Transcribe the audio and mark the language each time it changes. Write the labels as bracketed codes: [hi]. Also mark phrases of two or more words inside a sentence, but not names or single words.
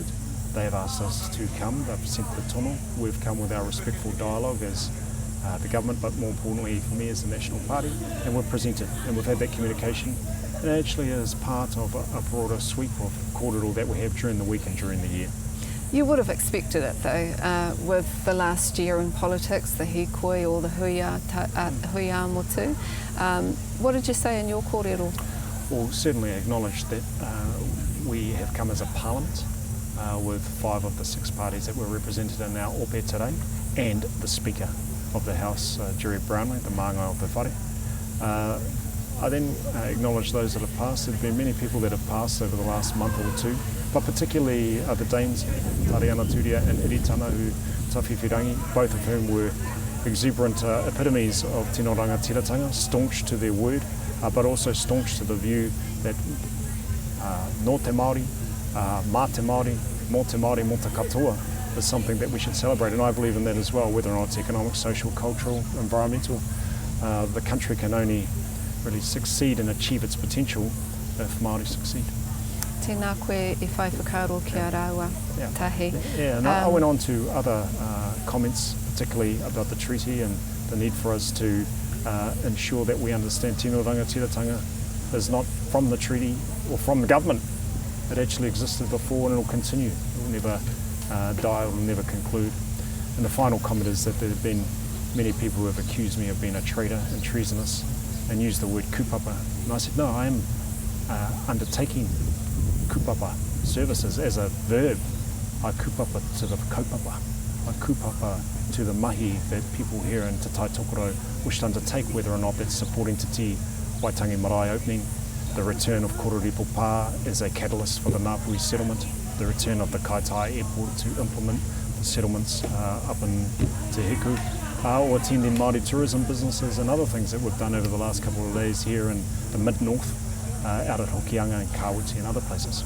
[en] They have asked us to come, they've sent the tono. We've come with our respectful dialogue as the government, but more importantly for me as the National Party, and we've presented and we've had that communication. And actually is part of a broader sweep of kōrero that we have during the week and during the year. You would have expected it though, with the last year in politics, the hikoi or the huia motu. What did you say in your kōrero? Well, certainly acknowledge that we have come as a parliament with 5 of the 6 parties that were represented in our ope today, and the Speaker of the House, Jerry Brownlee, the Māngai of the whare. I then acknowledge those that have passed. There have been many people that have passed over the last month or two, but particularly the Dames, Tariana Turia and Iritana, who tawhiwhirangi, both of whom were exuberant epitomes of [mi] tino rangatiratanga, [en] staunch to their word, but also staunch to the view that [mi] no te Māori, mā te Māori, mō te Māori, mō te katoa, [en] is something that we should celebrate, and I believe in that as well, whether or not it's economic, social, cultural, environmental. The country can only really succeed and achieve its potential if Māori succeed. [mi] Tēnā koe e whai whakaro ki a rāua tahi. [en] Yeah, and I went on to other comments, particularly about the treaty and the need for us to ensure that we understand [mi] tino rangatiratanga [en] is not from the treaty or from the government. It actually existed before and it will continue. It will never die, it will never conclude. And the final comment is that there have been many people who have accused me of being a traitor and treasonous and used the word kupapa. And I said, no, I am undertaking kupapa services as a verb. I kupapa to the kaupapa. I kupapa to the mahi that people here in Te Tai Tokoro wish to undertake, whether or not that's supporting Te Ti Waitangi Marae opening, the return of Kororipo Pā as a catalyst for the Ngapuhi settlement, the return of the Kaitai airport to implement the settlements up in Te Hiku, or attending Māori tourism businesses and other things that we've done over the last couple of days here in the mid-north, out at Hokianga and Kāwiti and other places.